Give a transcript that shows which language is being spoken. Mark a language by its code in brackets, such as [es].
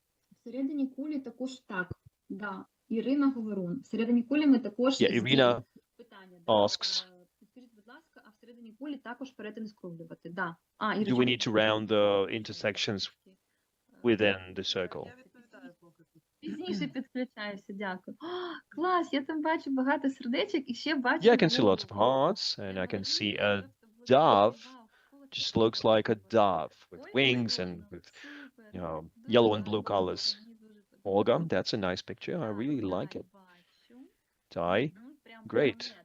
[uk] Всередині кулі також так. Да. Ірина Говорун. Всередині кулі ми також [en] Iryna [uk] питання. [en] asks, [uk] Скажіть, будь ласка, а всередині кулі також перетин скруглювати. Да. [en] do we need to round the intersections within the circle? [uk] Пізніше підключаюся, дякую. Клас, я там бачу багато сердечок і ще бачу... [en] Yeah, I can see lots of hearts, and I can see a dove. Just looks like a dove with wings and with, yellow and blue colors. Olga, that's a nice picture. I really like it. Tai, great.